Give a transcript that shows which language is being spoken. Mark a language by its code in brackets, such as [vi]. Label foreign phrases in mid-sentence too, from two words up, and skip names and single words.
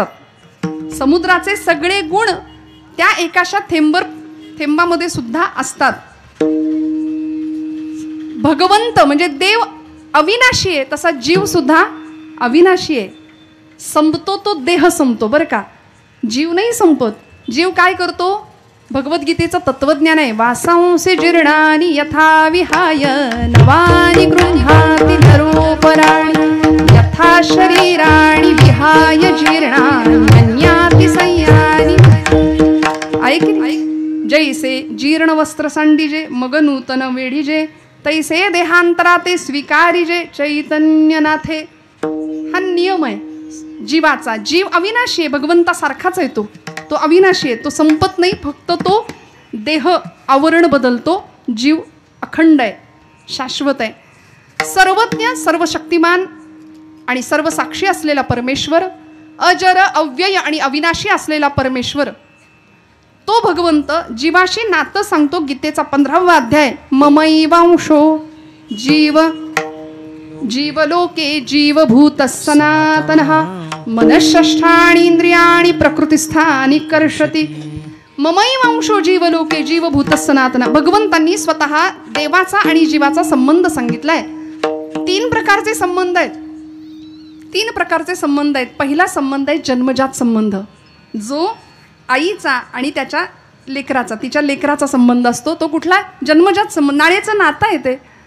[mr] समुद्राचे सगळे गुण त्या एकाशा थेंबामध्ये सुद्धा असतात. भगवंत म्हणजे देव अविनाशी आहे, तसा जीव सुद्धा अविनाशी आहे. संपतो तो देह संपतो बरं का, जीव नाही संपत. जीव काय करतो? भगवद्गीतेचं तत्वज्ञान आहे. [sa] वासांसी जीर्णानि यथा विहाय नवानि गृह्णाति नरोपराणि यथा शरीराणि विहाय जीर्णानि अन्याति संयानि. [mr] ऐक जैसे जीर्ण वस्त्र सांडिजे मग नूतन वेढीजे तैसे देहांतराते स्वीकारिजे चैतन्यनाथे. हा नियम आहे जीवाचा. जीव अविनाशी आहे, भगवंतासारखाच आहे. तो अविनाशी आहे, तो संपत नाही. फक्त तो देह आवरण बदलतो. जीव अखंड आहे, शाश्वत आहे. सर्वज्ञ, सर्वशक्तिमान आणि सर्वसाक्षी असलेला परमेश्वर, अजर, अव्यय आणि अविनाशी असलेला परमेश्वर, तो भगवंत जीवाशी नातं सांगतो. गीतेचा 15वा अध्याय. [sa] ममैवांशो जीव जीवलोके जीवभूत सनातनः मनःषष्ठाणि इंद्रियाणि प्रकृतिस्थानि कर्षति. ममैवांशो जीवलोके जीवभूत सनातन. [mr] भगवंतांनी स्वतः देवाचा आणि जीवाचा संबंध सांगितलाय. 3 प्रकारचे संबंध आहेत. 3 प्रकारचे संबंध आहेत. पहिला संबंध आहे जन्मजात संबंध, जो आईचा आणि त्याच्या लेकराचा, तिच्या लेकराचा संबंध असतो. तो कुठला? जन्मजात संबंध. नाळेचं नातं आहे ते.